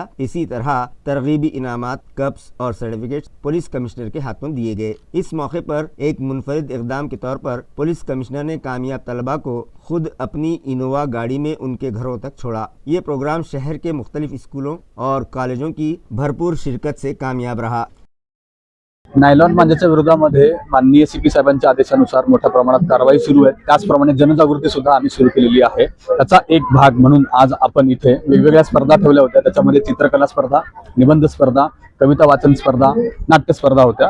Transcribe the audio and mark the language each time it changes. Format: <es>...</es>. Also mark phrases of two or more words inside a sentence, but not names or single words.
<ur>اسی طرح ترغیبی انعامات، کپس اور سرٹیفکیٹس پولیس کمشنر کے ہاتھوں دیے گئے۔ اس موقع پر ایک منفرد اقدام کے طور پر پولیس کمشنر نے کامیاب طلباء کو خود اپنی انووا گاڑی میں ان کے گھروں تک چھوڑا۔ یہ پروگرام شہر کے مختلف اسکولوں اور کالجوں کی بھرپور شرکت سے کامیاب رہا۔</ur> <mr>नायलॉन मांजाच्या विरोधामध्ये माननीय CP साहेबांच्या आदेशानुसार मोठ्या प्रमाणात कारवाई सुरू आहे। त्याचप्रमाणे जनजागृती सुद्धा आम्ही सुरू केलेली आहे। त्याचा एक भाग म्हणून आज आपण इथे वेगवेगळ्या स्पर्धा ठेवल्या होत्या। त्याच्यामध्ये चित्रकला स्पर्धा, निबंध स्पर्धा, कविता वाचन स्पर्धा, नाट्य स्पर्धा होत्या।</mr>